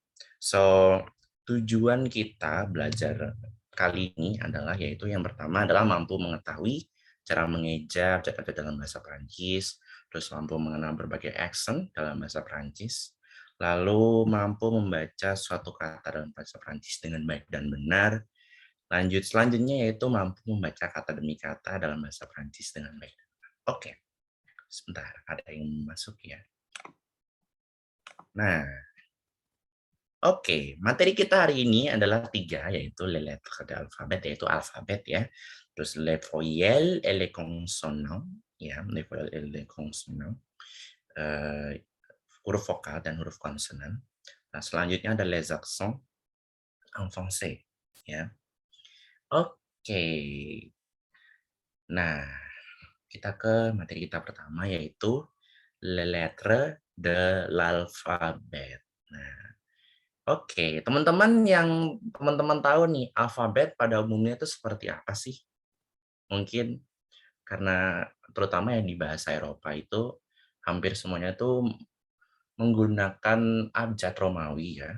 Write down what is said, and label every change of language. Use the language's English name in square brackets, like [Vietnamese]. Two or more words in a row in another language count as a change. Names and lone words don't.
[Indonesian] So, tujuan kita belajar kali ini adalah yaitu yang pertama adalah mampu mengetahui cara mengeja kata-kata dalam bahasa Prancis, terus mampu mengenal berbagai accent dalam bahasa Prancis, lalu mampu membaca suatu kata dalam bahasa Prancis dengan baik dan benar. Selanjutnya yaitu mampu membaca kata demi kata dalam bahasa Prancis dengan baik. Oke, sebentar ada yang masuk ya. Nah, oke, materi kita hari ini adalah 3, yaitu [French] les lettres de l'alphabet, [Indonesian] yaitu alfabet ya. [French] Terus les voyelles et les consonants, ya, les voyelles et les consonants. [Indonesian] Huruf vokal dan huruf konsonan. Nah, selanjutnya ada [French] les accents en français, [Indonesian] ya. Oke. Nah, kita ke materi kita pertama yaitu [French] les lettres de l'alphabet. [Indonesian] Nah, oke, teman-teman tahu nih alfabet pada umumnya itu seperti apa sih? Mungkin karena terutama yang di bahasa Eropa itu hampir semuanya tuh menggunakan abjad Romawi ya.